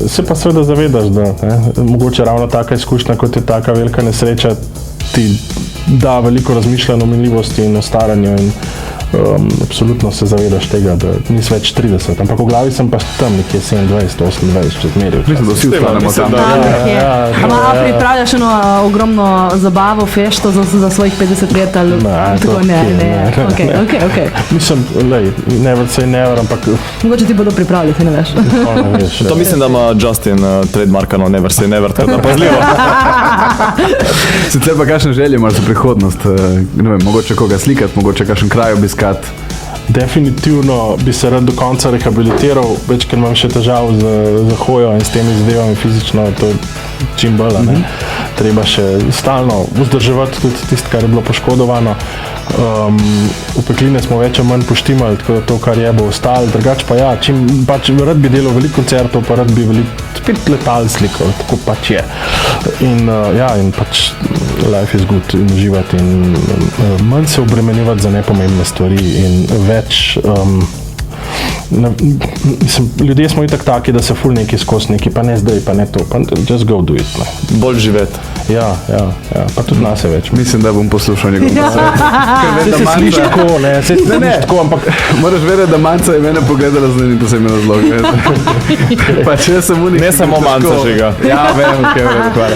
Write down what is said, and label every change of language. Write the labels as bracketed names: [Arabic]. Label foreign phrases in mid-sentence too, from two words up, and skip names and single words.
[Slovenian] Se pa seveda zavedaš, da mogoče ravno taka izkušnja, kot je taka velika nesreča, ti da veliko razmišljanja o minljivosti in o staranju in absolutno se zavedaš tega, da nisi več 30, ampak v glavi sem pa tam nekje 27, 28, čez meril. Mislim, da vsi ostanemo tam. Ampak pripravljaš eno ogromno zabavo, fešto za svojih 50 let ali tako ne. Ok. Mislim, [English] never say never, [Slovenian] ampak... Mogoče ti bodo pripravljati, ne veš. To mislim, da ima Justin trademarkano [English] never say never, [Slovenian] tako da pazljivo. Sicer pa kakšne želje imaš za prihodnost? Ne vem, mogoče koga slikati, mogoče kakšen kraj obiskati? definitivno bi se rad do konca rehabilitiral, več, ker imam še težav z hojo in s temi zadevami fizično, to čim bolj, ne. Treba še stalno vzdrževati tudi tisto, kar je bilo poškodovano. Upekline smo več ali manj poštimali, tako da to, kar je, bo ostalo. Drugače pa ja, pač rad bi delal veliko koncertov, pa rad bi spet letal slikal, tako pač je. In in pač [English] life is good [Slovenian] in uživati in manj se obremenjevati za nepomembne stvari in več ljudje smo itak taki, da se ful neki skozi neki, pa ne zdaj, pa ne to, pa [English] just go do it. [Slovenian] Ne. Bolj živeti. Ja, pa tudi nas je več. Mislim, da bom poslušal njegov nasvet. Se sliši tako, ne, se sliši tako, ampak moraš vedeti, da Manca je mene pogledala z njim posebno razlog. Pa če sem unik... Ne samo Manca žiga. Ja, vem, kaj je hvala.